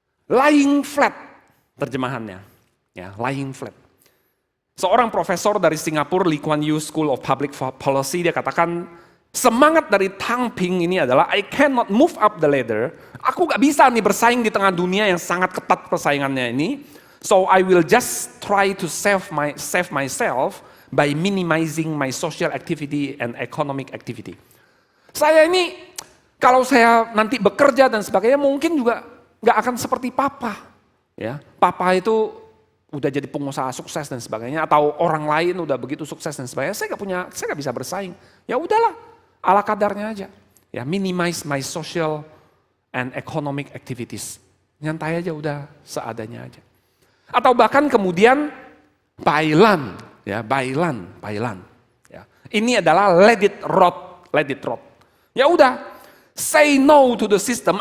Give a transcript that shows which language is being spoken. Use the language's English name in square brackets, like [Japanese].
[English] Lying flat [Indonesian] terjemahannya, ya, [English] lying flat. [Indonesian] Seorang profesor dari Singapura, Lee Kuan Yew School of Public Policy, dia katakan semangat dari tangping ini adalah [English] I cannot move up the ladder. [Indonesian] Aku gak bisa nih bersaing di tengah dunia yang sangat ketat persaingannya ini. [English] So I will just try to save myself by minimizing my social activity and economic activity. [Indonesian] Saya ini kalau saya nanti bekerja dan sebagainya mungkin juga gak akan seperti papa. Ya, papa itu udah jadi pengusaha sukses dan sebagainya, atau orang lain udah begitu sukses dan sebagainya. Saya gak bisa bersaing. Ya udahlah, ala kadarnya aja. [English] Ya, minimize my social and economic activities. [Indonesian] Nyantai aja udah seadanya aja. Atau bahkan kemudian bailan, ya bailan. Ya. Ini adalah [English] let it rot. [Indonesian] Ya udah, [English] say no to the system.